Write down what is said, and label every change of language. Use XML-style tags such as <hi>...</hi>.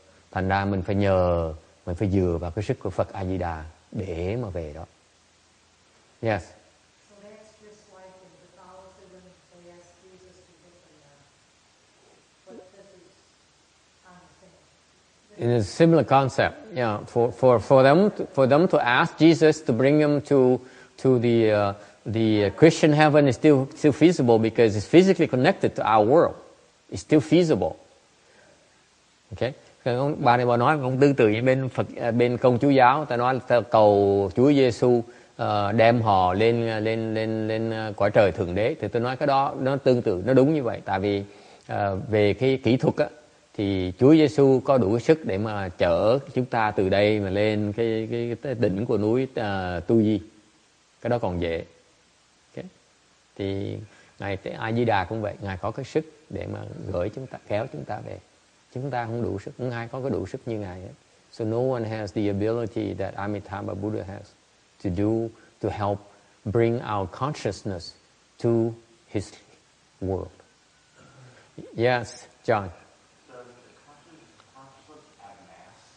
<vi>Thành ra mình phải dựa vào cái sức của Phật A Di Đà để mà về đó.</vi> <en>Yes. So that's just like in Catholicism, they ask Jesus to take the but this is on the same. In a similar concept, yeah. For them to ask Jesus to bring them to the Christian heaven is still feasible because it's physically connected to our world. It's still feasible. Okay.</en> <vi>Bà này bà nói cũng tương tự như bên Công Chúa giáo, ta nói ta cầu Chúa Giêsu đem họ lên cõi trời thượng đế, thì tôi nói cái đó nó tương tự, nó đúng như vậy. Tại vì về cái kỹ thuật thì Chúa Giêsu có đủ sức để mà chở chúng ta từ đây mà lên cái đỉnh của núi Tu Di. Cái đó còn dễ. Okay. Thì Ngài A Di Đà cũng vậy, Ngài có cái sức để mà gửi chúng ta, kéo chúng ta về. Chúng ta không đủ sức, không ai có cái đủ sức như Ngài hết.</vi> <en>So no one has the ability that Amitabha Buddha has to help bring our consciousness to his world. Yes, John. Does the consciousness have mass?</en>